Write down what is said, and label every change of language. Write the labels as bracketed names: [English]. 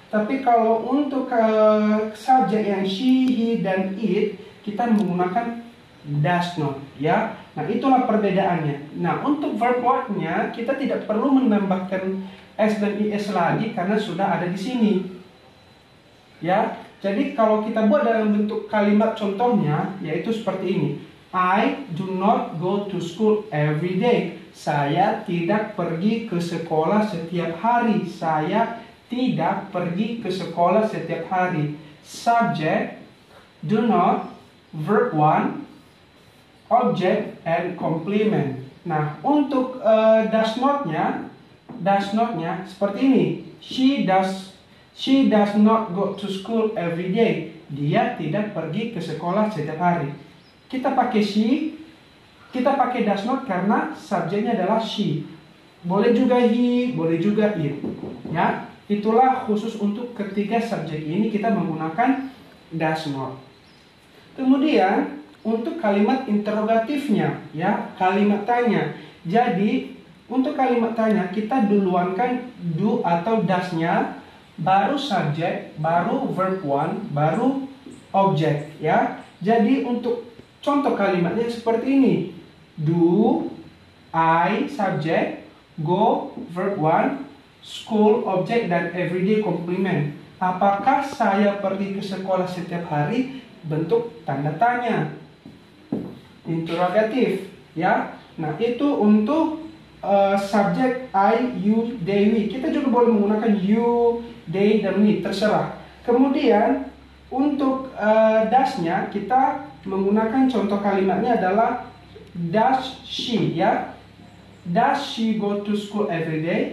[Indonesian] Tapi kalau untuk subjek yang she, he, dan it kita menggunakan does not ya. Nah, itulah perbedaannya. Nah, untuk verb what-nya kita tidak perlu menambahkan s dan is lagi karena sudah ada di sini. Ya. Jadi kalau kita buat dalam bentuk kalimat contohnya yaitu seperti ini. [English] I do not go to school every day. [Indonesian] Saya tidak pergi ke sekolah setiap hari. Saya tidak pergi ke sekolah setiap hari. [English] Subject do not, verb 1, object and complement. [Indonesian] Nah, untuk does not-nya seperti ini. [English] She does not go to school every day. [Indonesian] Dia tidak pergi ke sekolah setiap hari. Kita pakai she, kita pakai does not karena subjeknya adalah she. Boleh juga he, boleh juga it. Ya, itulah khusus untuk ketiga subjek ini kita menggunakan does not. Kemudian untuk kalimat interrogatifnya, ya, kalimat tanya. Jadi untuk kalimat tanya kita duluankan do atau does-nya, baru subjek, baru verb 1, baru object, ya. Jadi untuk contoh kalimatnya seperti ini. [English] Do, I, subject, go, verb 1, school, object, dan everyday complement. [Indonesian] Apakah saya pergi ke sekolah setiap hari? Bentuk tanda tanya. Interrogatif, ya. Nah, itu untuk subjek I, you, they, we. Kita juga boleh menggunakan you, they, dan we, terserah. Kemudian untuk does-nya kita menggunakan contoh kalimatnya adalah does she, ya. [English] Does she go to school every day?